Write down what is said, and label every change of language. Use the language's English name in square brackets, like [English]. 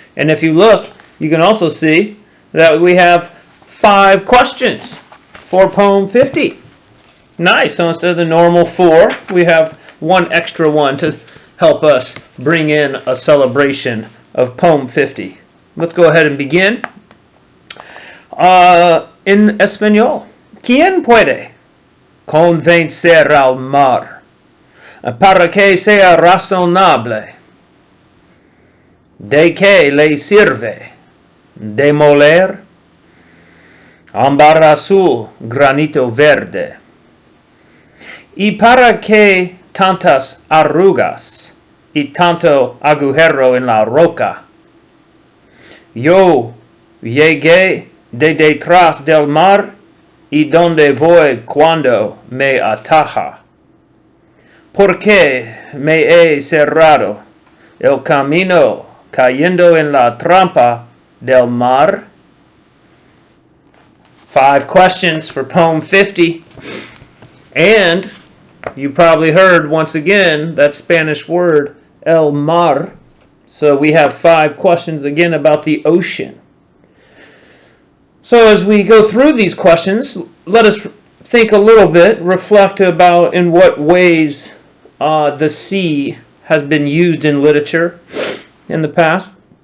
[English] And if you look, you can also see that we have 5 questions for poem 50. Nice. So instead of the normal 4, we have one extra one to help us bring in a celebration of poem 50. Let's go ahead and begin. [Spanish] En español. ¿Quién puede convencer al mar para que sea razonable? ¿De qué le sirve demoler ámbar azul, granito verde? ¿Y para qué tantas arrugas y tanto agujero en la roca? Yo llegué de detrás del mar y donde voy cuando me ataja. ¿Por qué me he cerrado el camino cayendo en la trampa del mar? [English] 5 questions for poem 50. And you probably heard once again that Spanish word el mar. So we have 5 questions again about the ocean. So as we go through these questions, let us think a little bit, reflect about in what ways the sea has been used in literature in the past.